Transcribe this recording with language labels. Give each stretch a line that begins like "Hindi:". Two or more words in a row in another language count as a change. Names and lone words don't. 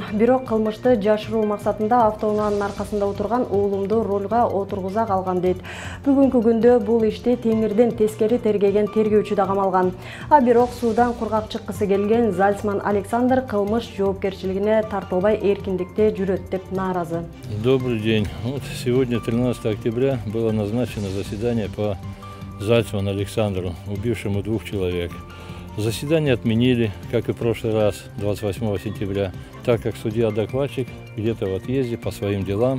Kyrgyz: Бирок кылмышты жашыруу максатында автоунаанын аркасында отурган уулумду рулга отургуза калган дейт. Бүгүнкү күндө бул ишти теңирден тескери тергеген тергөөчү да камалган. А бирок суудан кургак чыккысы келген Зальцман Александр кылмыш жоопкерчилигине тартылбай эркиндикте жүрөт деп нааразы.
Russian: Добрый день. Вот сегодня, 13 октября, было назначено заседание по Зальцману Александру, убившему 2 человек. Заседание отменили, как и в прошлый раз, 28 сентября, так как судья-докладчик где-то в отъезде по своим делам.